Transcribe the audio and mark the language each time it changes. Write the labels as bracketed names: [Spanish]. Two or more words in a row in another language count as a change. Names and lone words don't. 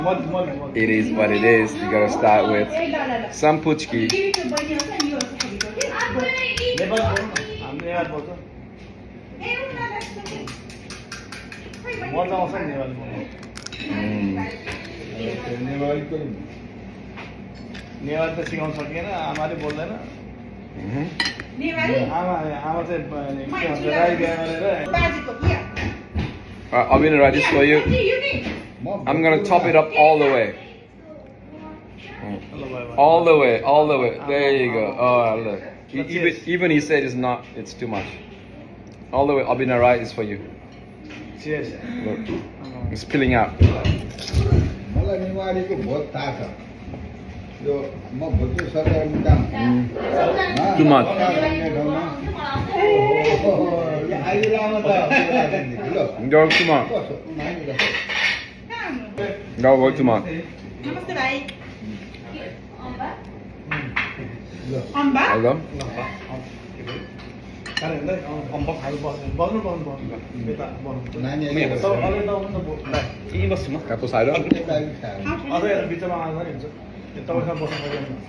[English] It is what it is. You gotta start with some puchki. [Nepali] नेवार त सिकाउन सकिएन आमाले बोल्दैन आमा चाहिँ राई बिहा गरेर [English] Abhinara, this for you. I'm gonna top it up all the way. All the way, all the way. There you go. Oh, look. Even he said it's too much. All the way, Abhinara is for you. Cheers. Look, it's spilling out. [Nepali] मलाई नेवारीको भोज थाहा छ यो म भोजु सरकारको काम [English] Too much. [Nepali] अहिले लामा त [English] Go too much. Go too much. [Nepali] नमस्ते भाइ अम्बा [English] Hello. [Nepali] अम्बक खानु बस्नु यता नानीहरु यहीँ बस्छु म [Filipino] Tapos tayo. [Nepali] अझ यता बिचमा आउँदा नि हुन्छ तपाईँसँग बस्नु पर्दैन